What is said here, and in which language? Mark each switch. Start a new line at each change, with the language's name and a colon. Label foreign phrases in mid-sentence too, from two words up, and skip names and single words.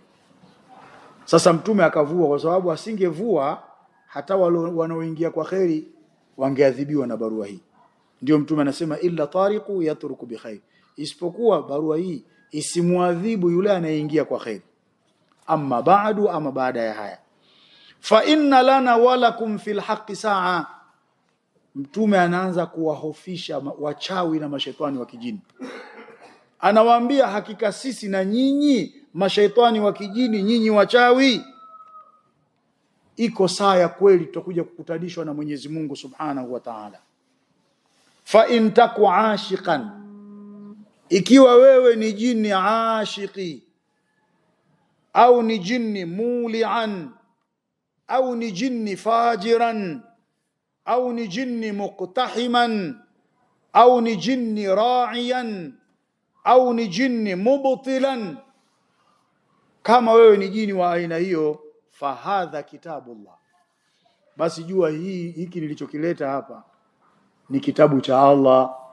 Swahili: Sasa Mtume akavua, kwa sababu asingevua hata wanaoingia kwa kheri wangeadhibiwa na barua hii. Ndio Mtume anasema
Arabic: illa tariqu yatruku bi khair,
Swahili: isipokuwa barua hii isimuadhibu yule anayeingia kwa kheri.
Arabic: Amma ba'du,
Swahili: ama baada ya haya,
Arabic: fa inna lana walakum fil haqqi saa.
Swahili: Mtume anaanza kuwahofisha wachawi na mashaitani wa kijini. Anawaambia hakika sisi na nyinyi mashaitani wa kijini, nyinyi wachawi, iko saa ya kweli tutakuja kukutanishwa na Mwenyezi Mungu
Arabic: Subhanahu wa Ta'ala. Fa in taku ashiqan,
Swahili: ikiwa wewe ni jini ashiki, au ni jini mulian, au ni jini fajiran, au ni jini muqtahiman, au ni jini ra'iyan, au ni jini mubtilan, kama wewe ni jini wa aina hiyo,
Arabic: fahadha kitabullah,
Swahili: basi jua hiki nilichokileta hapa ni kitabu cha Allah.